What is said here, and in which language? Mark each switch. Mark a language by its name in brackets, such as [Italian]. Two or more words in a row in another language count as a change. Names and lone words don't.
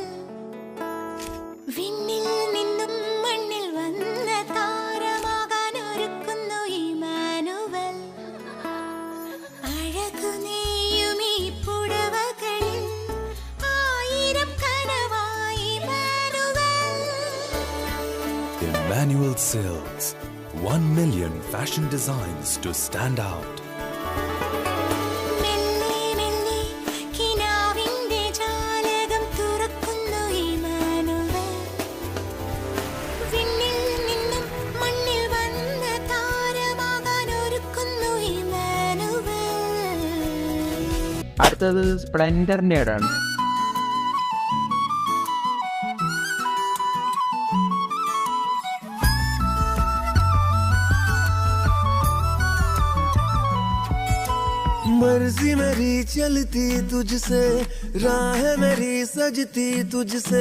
[Malayalam] വിണ്ണിൽ നിന്നും മണ്ണിൽ വന്ന താരമാകാൻ ഒരുക്കുന്നു ഇമ്മാനുവൽ. അഴകു നെയ്യും ഈ പുടവകളിൽ ആയിരം കനവായി ഇമ്മാനുവൽ. Emmanuel Silks. [English] 1 million fashion designs to stand out. [Malayalam] മെല്ലെ മെല്ലെ കിനാവിന്റെ ജാലകം തുറക്കുന്നു ഇമ്മാനുവൽ. വിണ്ണിൽ നിന്നും മണ്ണിൽ വന്ന താരമാകാൻ ഒരുക്കുന്നു ഇമ്മാനുവൽ. അടുത്തത് സ്പ്ലെൻഡറിന്റെ ഇടമാണ്. [Hindi] मर्जी मेरी चलती तुझसे, राह मेरी सजती तुझसे.